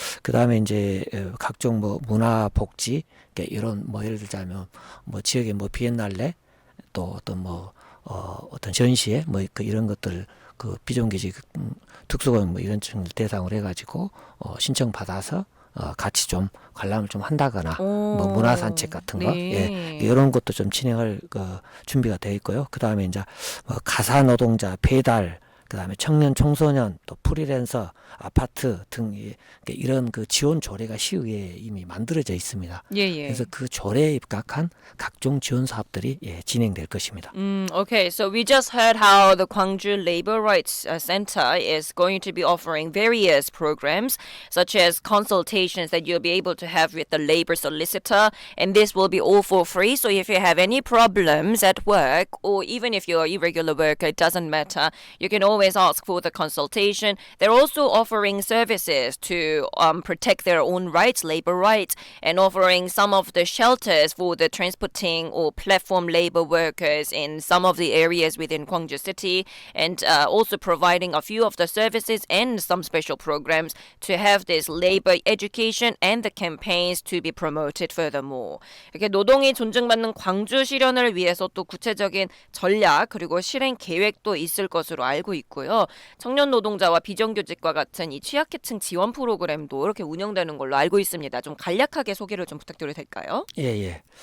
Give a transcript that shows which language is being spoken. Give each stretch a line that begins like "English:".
Korean: 그 다음에 이제 각종 뭐 문화 복지 이런 뭐 예를 들자면 뭐 지역의 뭐 비엔날레 또 어떤 뭐 어떤 전시회 뭐 이런 것들 그 비정규직 특수고용 뭐 이런 층을 대상으로 해가지고 신청 받아서 같이 좀 관람을 좀 한다거나 뭐 문화 산책 같은 거 이런 것도 좀 진행할 준비가 되어 있고요. 그 다음에 이제 뭐 가사 노동자 배달 그다음에 청년 청소년 또 프리랜서 아파트 등 이런 그 지원 조례가 시의회에 이미 만들어져 있습니다. 그래서 그 조례에 입각한 각종 지원 사업들이 진행될 것입니다.
English: Okay, so we just heard how the Gwangju Labor Rights Center is going to be offering various programs such as consultations that you'll be able to have with the labor solicitor, and this will be all for free. So if you have any problems at work or even if you're an irregular worker, it doesn't matter. You can always always ask for the consultation. They're also offering services to protect their own rights, labor rights, and offering some of the shelters for the transporting or platform labor workers in some of the areas within Gwangju City, and also providing a few of the services and some special programs to have this labor education and the campaigns to be promoted furthermore.
Korean: 이렇게 노동이 존중받는 광주 실현을 위해서 또 구체적인 전략 그리고 실행 계획도 있을 것으로 알고 있고요. 청년 노동자와 비정규직과 같은 이 취약계층 지원 프로그램도 이렇게 운영되는 걸로 알고 있습니다. 좀 간략하게 소개를 좀 부탁드려도 될까요? 예.